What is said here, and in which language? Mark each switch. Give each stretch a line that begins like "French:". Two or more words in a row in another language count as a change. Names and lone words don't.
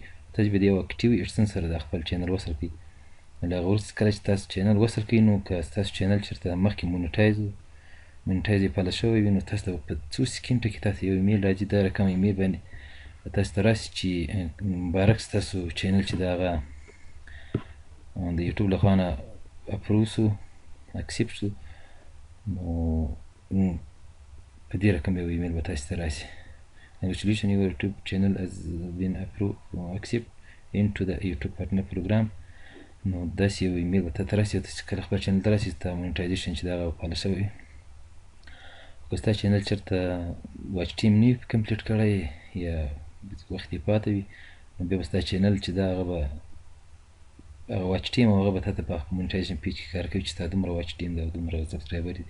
Pashto: تاسو به د یو اکټیو ایډسنس سره د خپل چینل وصل کړئ نو له هغه وروسته کله چې تاسو چینل وصل کړئ نو که ستاسو چینل چېرته مخکې مونټایز یې پاله شوی وي نو تاسو ته په څو سکینډو کې تاسو یو ایمیل راځي دا رقم ایمیل باندې تاسو ته راسي چې مبارک ستاسو چینل چې د هغه د یوټیوب له خوا نه اپروو شو اکسپټ شو نو په دې رقم یو ایمیل به تاسو ته راسي
English: congratulations your YouTube channel has been approved accept into the YouTube partner program.
Pashto: نو داسې یو ایمیل به تا ته راسي او ته چې کله خپل چینل ته راسي ستا مونټایزیشن چې د هغه فعاله شوی وي که ستا چینل چېرته
English: watch time
Pashto: نه وي کمپلیټ کړی یا وخت یې پاته وي نو بیا به ستا چینل چې ده هغه به هغه
English: watch time
Pashto: هغه به تا ته په
English: monetization page
Pashto: کې ښکاره کوي چې ستا دومره
English: watch time
Pashto: ده او دومره سبسکرایبر دي.